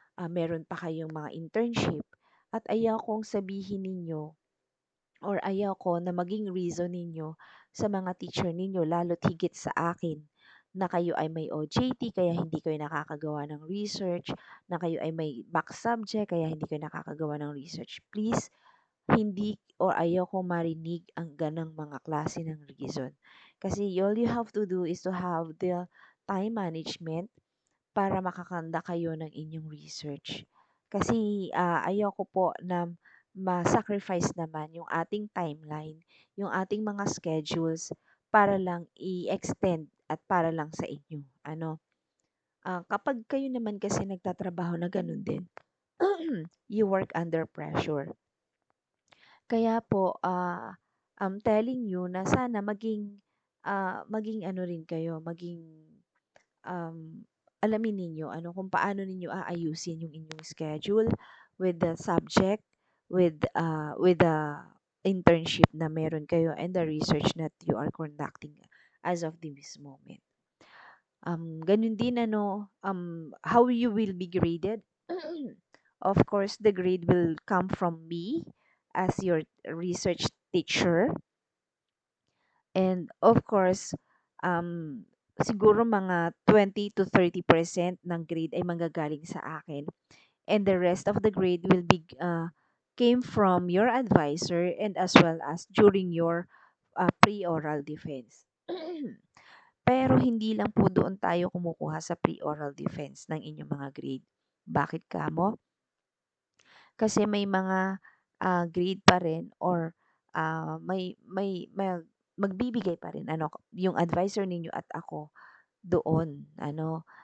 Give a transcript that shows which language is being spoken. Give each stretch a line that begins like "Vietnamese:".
Filipino: Meron pa kayong mga internship at ayaw kong sabihin ninyo or ayaw ko na maging reason ninyo sa mga teacher ninyo lalo't higit sa akin na kayo ay may OJT kaya hindi kayo nakakagawa ng research, na kayo ay may back subject kaya hindi kayo nakakagawa ng research. Please, hindi or ayaw ko marinig ang ganang mga klase ng reason.
English: Kasi all you have to do is to have the time management
Filipino: para makakanda kayo ng inyong research. Kasi ayoko po na ma-sacrifice naman yung ating timeline, yung ating mga schedules para lang i-extend at para lang sa inyo. Ano, kapag kayo naman kasi nagtatrabaho na ganun din,
English: you work under pressure.
Filipino: Kaya po,
English: I'm telling you
Filipino: na sana maging ano rin kayo, maging um, alamin ninyo ano kung paano ninyo aayusin yung inyong schedule
English: with the subject, with the internship na meron kayo and the research that you are conducting as of this moment.
Filipino: Ganun din ano,
English: how you will be graded. Of course, the grade will come from me as your research teacher.
Filipino: And of course, siguro mga 20 to 30% ng grade ay manggagaling sa akin.
English: And the rest of the grade will be came from your advisor and as well as during your pre-oral defense.
Filipino: Pero hindi lang po doon tayo kumukuha sa pre-oral defense ng inyong mga grade. Bakit kamo? Kasi may mga grade pa rin or may magbibigay pa rin ano yung advisor ninyo at ako doon ano.